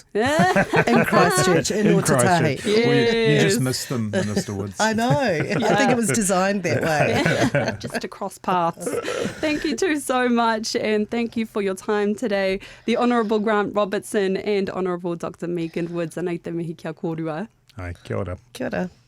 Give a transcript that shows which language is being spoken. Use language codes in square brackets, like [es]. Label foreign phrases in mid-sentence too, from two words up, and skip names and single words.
[en] In Christchurch, in Otatahi. Yes. Well, you just missed them, Minister Woods. I know. I think it was designed that way. Just to cross paths. Thank you two so much, and thank you for your time today. The Honourable Grant Robertson and Honourable Dr. Megan Woods. [mi] Anei te mihi kia kōrua. Ai, kia ora. Kia ora.